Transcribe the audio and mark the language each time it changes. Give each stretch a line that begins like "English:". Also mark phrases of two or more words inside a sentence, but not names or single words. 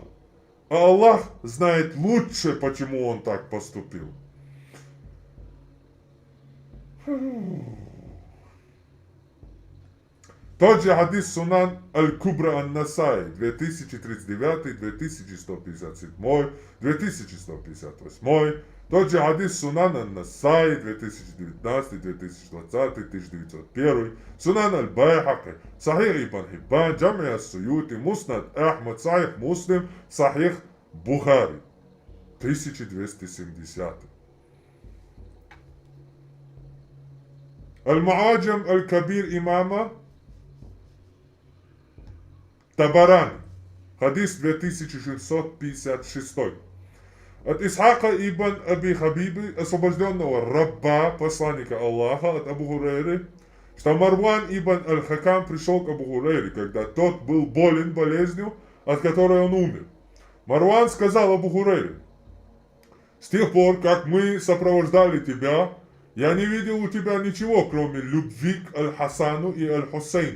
Russian: А Аллах знает лучше, почему он так поступил. Тот же хадис Сунан Аль-Кубра Ан-Насай, 2039, 2157, 2158. Тот же хадис Сунан Ан-Насай, 2019, 2020, 1901. Сунан Аль-Байхаки, Сахих Ибн Хиббан, Джамия Суюти, Муснад Ахмад, Сахих Муслим, Сахих Бухари. 1270. Аль-Муаджам Аль-Кабир имама Табарани. Хадис 2656. От Исхака ибн Аби Хабиби, освобожденного раба, посланника Аллаха, от Абу Хурейры, что Марван ибн Аль-Хакам пришел к Абу Хурейре, когда тот был болен болезнью, от которой он умер. Марван сказал Абу Хурейре: с тех пор, как мы сопровождали тебя, я не видел у тебя ничего, кроме любви к Аль-Хасану и Аль-Хусейну.